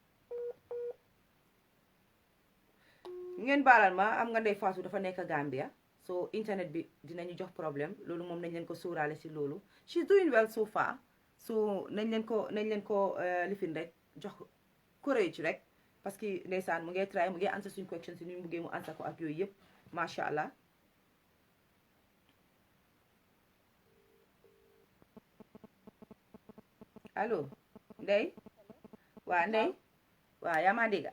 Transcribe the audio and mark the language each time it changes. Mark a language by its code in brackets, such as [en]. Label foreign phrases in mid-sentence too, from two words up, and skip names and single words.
[wo] ngeen baalal ma am nga Ndey Fatou dafa nekk Gambia so internet bi dinañu jox problème loolu moom nañ leen ko sóoraale si loolu [en] she's doing well so far [wo] so nañ leen ko lifin rek jox courage rek [fr] parce que [wo] ndeysaan mu ngi try mu ngi answer suñ question si ñu buggee mu answer ko ak yooyu yëpp [ar] macha allah. [wo] allo Ndey waa Ndey waa yaa ma dégg